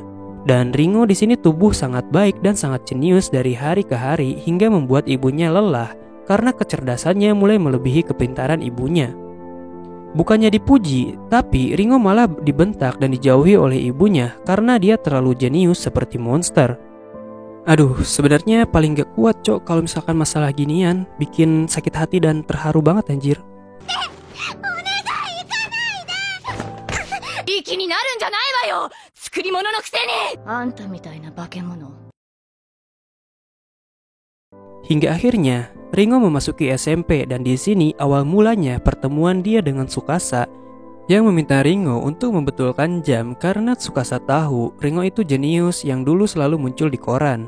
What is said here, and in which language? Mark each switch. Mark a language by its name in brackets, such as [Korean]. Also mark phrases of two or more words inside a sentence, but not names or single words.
[Indonesian] Dan Ringo di sini tubuh sangat baik dan sangat jenius dari hari ke hari hingga membuat ibunya lelah karena kecerdasannya mulai melebihi kepintaran ibunya. Bukannya dipuji, tapi Ringo malah dibentak dan dijauhi oleh ibunya karena dia terlalu jenius seperti monster. Aduh, sebenarnya paling gak kuat cok kalau misalkan masalah ginian, bikin sakit hati dan terharu banget anjir. [Japanese] 気になるんじゃないわよ作り物のくせにあんたみたいな化け物 [Indonesian] Hingga akhirnya Ringo memasuki SMP dan di sini awal mulanya pertemuan dia dengan Tsukasa yang meminta Ringo untuk membetulkan jam karena Tsukasa tahu Ringo itu jenius yang dulu selalu muncul di koran.